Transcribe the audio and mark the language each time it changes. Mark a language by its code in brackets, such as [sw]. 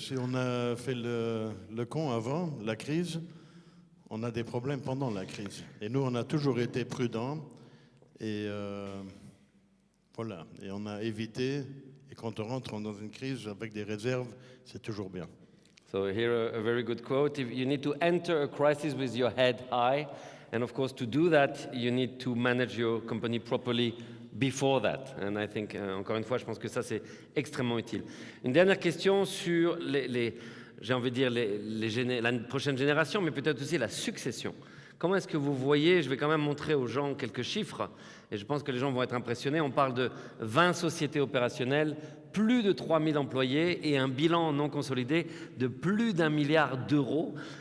[fr] Si on a fait le con avant la crise, on a des problèmes pendant la crise. Et nous, on a toujours été prudents. Et voilà. Et on a évité. Et quand on rentre dans une crise avec des réserves, c'est toujours bien. [en] So here a very good quote. You need to enter a crisis with your head high. And of course, to do that, you need to manage your company properly before that. And I think, [fr] encore une fois, je pense que ça, c'est extrêmement utile. Une dernière question sur j'ai envie de dire la prochaine génération, mais peut-être aussi la succession. Comment est-ce que vous voyez, je vais quand même montrer aux gens quelques chiffres, et je pense que les gens vont être impressionnés. On parle de 20 sociétés opérationnelles, plus de 3000 employés et un bilan non consolidé de plus d'1 milliard d'euros.